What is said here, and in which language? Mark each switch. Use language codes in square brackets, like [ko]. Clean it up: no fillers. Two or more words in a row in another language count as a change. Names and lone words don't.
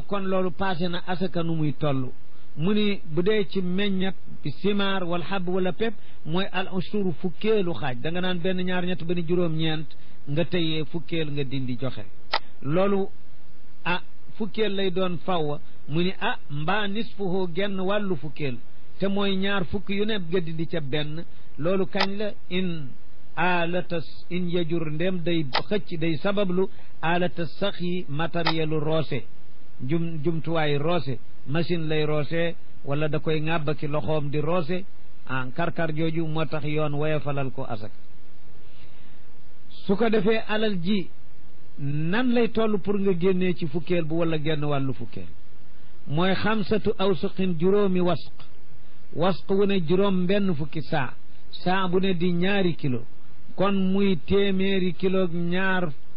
[wo] kon loolu passé na asaka nu muy toll mu ni bu dee ci meññat bi simaar wala xab wala pepp mooy al ushuru fukkeelu xaaj da nga naan benn ñaar ñett ba ni juróom-ñeent nga tëyee fukkeel nga dindi joxe loolu fukkeel lay doon fawwa mu ni mbaa nisfuhu genn wàllu fukkeel te mooy ñaar fukk yu ne nga dindi ca benn loolu kañ la [ar] in alata in yajur [wo] ndem day xëcc day sabablu alata sax yi matérielu roose jumtuwaayu roose machine lay roose wala da koy ŋàbbaki loxoom di roose karkar jooju moo tax yoon woyefalal ko asaka su ko defee alal ji nan lay toll pour nga génnee ci fukkeel bu wala genn wàllu fukkeel mooy [ar] xamsatu awsuqin [wo] juróomi wasq wu ne juróom benn fukki saa bu ne di ñaari kilo kon muy téeméeri kilo ñaar